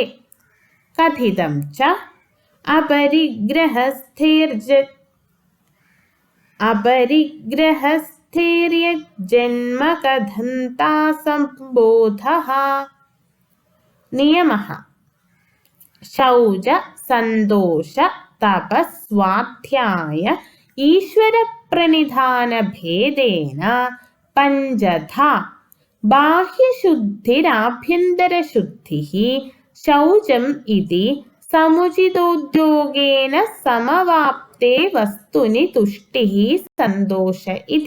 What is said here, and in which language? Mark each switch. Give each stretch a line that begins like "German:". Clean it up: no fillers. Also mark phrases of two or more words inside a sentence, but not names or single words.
Sanskrit: कथितं च अपरिग्रहस्थैर्यजन्मकथन्तासम्बोधः। नियमः शौच, सन्तोष, तप, स्वाध्याय, ഈശ്വരപ്രണിധാനഭേദേന പഞ്ചധാ ബാഹ്യശുദ്ധിരാഭ്യന്തരശുദ്ധിഃ ശൗചം ഇതി സമുചിതോദ്യോഗേന സമവാപ്തേ വസ്തുനി തുഷ്ടിഃ സന്തോഷ ഇതി.